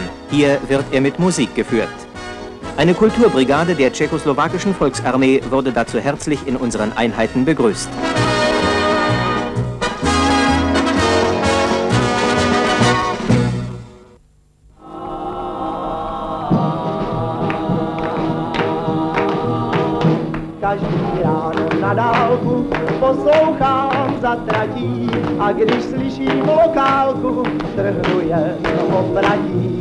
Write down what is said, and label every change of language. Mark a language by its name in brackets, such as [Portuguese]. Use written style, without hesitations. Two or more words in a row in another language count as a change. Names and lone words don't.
[German] Hier wird er mit Musik geführt. Eine Kulturbrigade der tschechoslowakischen Volksarmee wurde dazu herzlich in unseren Einheiten begrüßt. [Czech] Každý ráno na dálku poslouchám za tratí a když slyším lokálku, trhnu jen opratí.